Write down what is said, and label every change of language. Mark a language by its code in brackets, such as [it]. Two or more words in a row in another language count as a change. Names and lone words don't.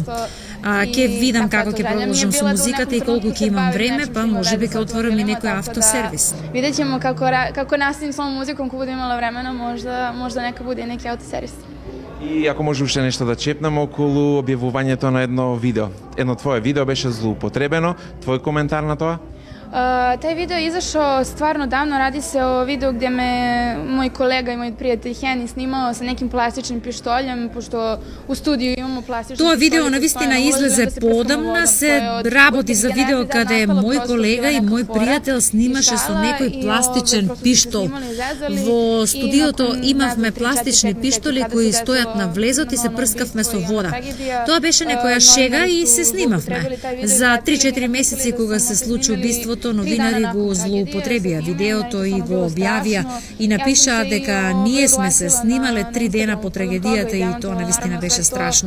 [mk] Ќе видам како ќе продолжам со музиката и колку ќе имам време, па можеби ќе отворам и некој автосервис. [sr] Видеќемо како наставим со музиком, кога будем имала времена, можда нека буде неки автосервис. [mk] И ако може уште нешто да чепнам околу објавувањето на едно видео. Едно твое видео беше злоупотребено, твој коментар на тоа? [sr] Taj video je izašao stvarno davno, radi se o videu gdje me moj kolega i moj prijatelj Heni snimao sa nekim plastičnim pištoljem, pošto u studiju imamo plastični pištolj. [mk] Тоа видео навистина излезе поодамна, се работи за видео каде мој колега и мој пријател снимаше со некој пластичен пиштол. Во студиото имавме пластични пиштоли кои стојат на влезот и се прскавме со вода. Тоа беше некоја шега и се снимавме. За 3-4 месеци кога се случи убиството, новинари го злоупотребија видеото и го објавија и напишаа дека ние сме се снимале 3 дена по трагедијата и тоа навистина беше страшно.